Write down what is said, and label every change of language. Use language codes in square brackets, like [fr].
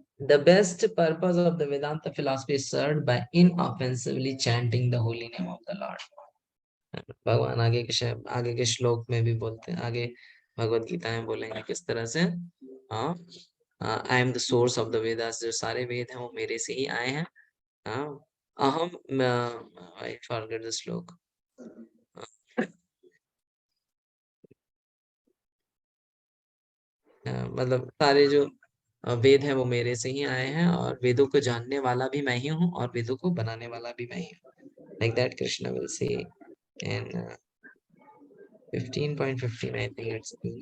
[en] The best purpose of the Vedanta philosophy is served by inoffensively chanting the holy name of the Lord. [hi] भगवान आगे के श्लोक में भी बोलते हैं, आगे भगवत गीता में बोलेंगे किस तरह से [en] I am the source of the Vedas. [hi] जो सारे वेद हैं वो मेरे से ही आए हैं. अहम, [en] I forget the shloka. [hi] मतलब सारे जो वेद हैं वो मेरे से ही आए हैं, और वेदों को जानने वाला भी मैं ही हूँ और वेदों को बनाने वाला भी मैं ही हूँ. [en] Like that Krishna will say in 15.15, I think it's